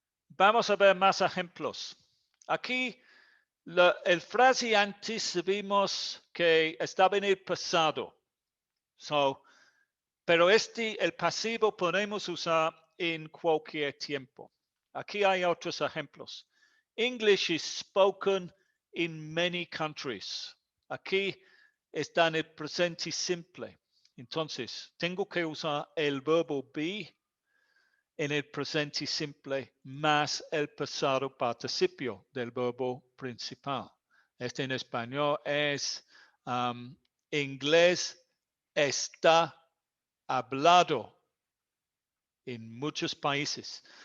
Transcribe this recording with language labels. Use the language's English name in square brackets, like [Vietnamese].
[Spanish] Vamos a ver más ejemplos. Aquí, el frase antes vimos que estaba en el pasado. Pero el pasivo podemos usar en cualquier tiempo. Aquí hay otros ejemplos. [English] English is spoken in many countries. [Spanish] Aquí está en el presente simple. Entonces, tengo que usar el verbo be en el presente simple más el pasado participio del verbo principal. Este en español es inglés está hablado en muchos países.